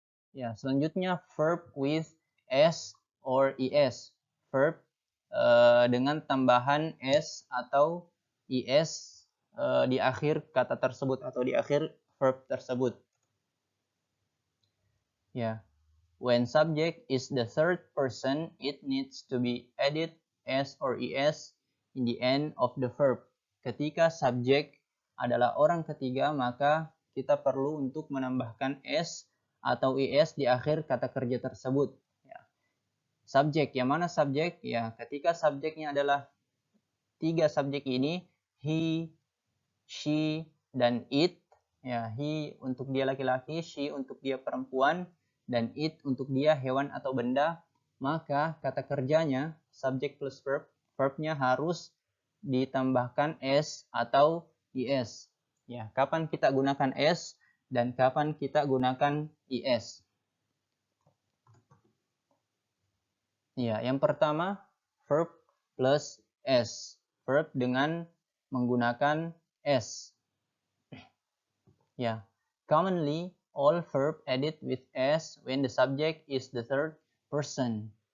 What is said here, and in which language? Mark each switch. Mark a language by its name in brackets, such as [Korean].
[Indonesian] Ya, selanjutnya [English] verb with s or es. [Indonesian] Verb dengan tambahan s atau es di akhir kata tersebut atau di akhir verb tersebut. [English] Ya, when subject is the third person, it needs to be added s or es in the end of the verb. [Indonesian] Ketika subjek adalah orang ketiga, maka kita perlu untuk menambahkan s atau es di akhir kata kerja tersebut. Ya. Subjek, yang mana subjek? Ya, ketika subjeknya adalah tiga subjek ini, he, she, dan it. Ya, he untuk dia laki-laki, she untuk dia perempuan, dan it untuk dia hewan atau benda. Maka kata kerjanya, subjek plus verb, verbnya harus ditambahkan s atau es. Ya, kapan kita gunakan s dan kapan kita gunakan es? Ya, yang pertama verb plus s. Verb dengan menggunakan s. [English] Ya, commonly all verb added with s when the subject is the third person.